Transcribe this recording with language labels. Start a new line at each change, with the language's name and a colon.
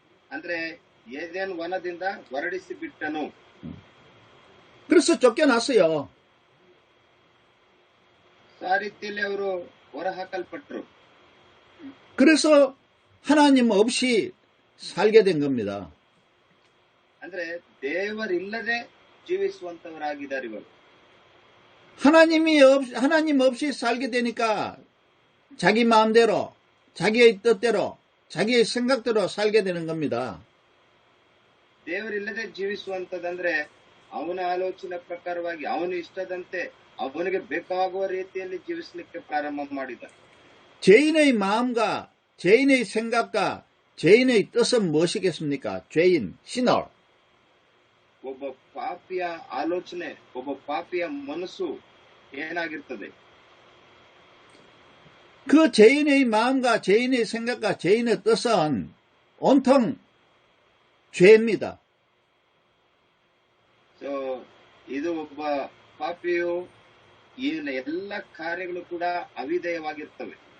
Kannada: ಅಂದ್ರೆ ಏದೇನ್ ವನದಿಂದ ಹೊರಡಿಸಿ ಬಿಟ್ಟನು.
Korean: 그래서 쫓겨났어요.
Kannada: ಆ ರೀತಿಯಲ್ಲಿ ಅವರು ಹೊರಹಾಕಲ್ಪಟ್ಟರು.
Korean: 그래서 하나님 없이 살게 된 겁니다.
Kannada: ಅಂದ್ರೆ ದೇವರಿಲ್ಲದೆ ಜೀವಿಸುವಂತವರಾಗಿದ್ದಾರೆ ಇವರು.
Korean: 하나님 없이 살게 되니까 자기 마음대로, 자기의 뜻대로, 자기의 생각대로 살게 되는 겁니다.
Kannada: ದೇವರಿಲ್ಲದೆ ಜೀವಿಸುವಂತದಂದ್ರೆ ಅವನ ಆಲೋಚನೆ ಪ್ರಕಾರವಾಗಿ ಅವನು ಇಷ್ಟದಂತೆ ಅವನಿಗೆ ಬೇಕಾಗುವ ರೀತಿಯಲ್ಲಿ ಜೀವಿಸಲಿಕ್ಕೆ ಪ್ರಾರಂಭ ಮಾಡಿದ.
Korean: 죄인의 마음과 죄인의 생각과 죄인의 뜻은 무엇이겠습니까? 죄인, 시너.
Kannada: ಒಬ್ಬ ಪಾಪಿಯ ಆಲೋಚನೆ, ಒಬ್ಬ ಪಾಪಿಯ ಮನಸ್ಸು ಏನಾಗಿರ್ತದೆ?
Korean: 그 죄인의 마음과 죄인의 생각과 죄인의 뜻은 온통 죄입니다.
Kannada: ಇದು ಒಬ್ಬ ಪಾಪಿಯು ಈಗಿನ ಎಲ್ಲ ಕಾರ್ಯಗಳು ಕೂಡ ಅವಿಧೇಯವಾಗಿರ್ತವೆ.